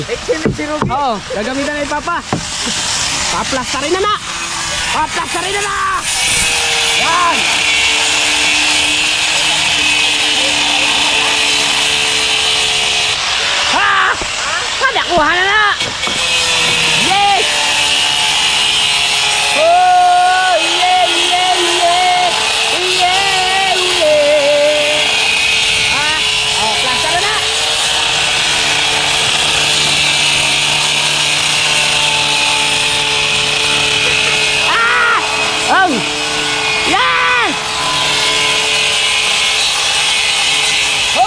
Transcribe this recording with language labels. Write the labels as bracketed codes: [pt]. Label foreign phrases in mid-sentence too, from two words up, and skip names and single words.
[tl] Oo, gagamitan na ni Papa. Paplastarin na! Paplastarin na! Yan! Ha! Nakuha na! [en] Yes! Oh! Yeah! Yeah! Yeah! Yeah! Yeah! [tl] Oh, plasta na! Oh! [en] Yes! Oh!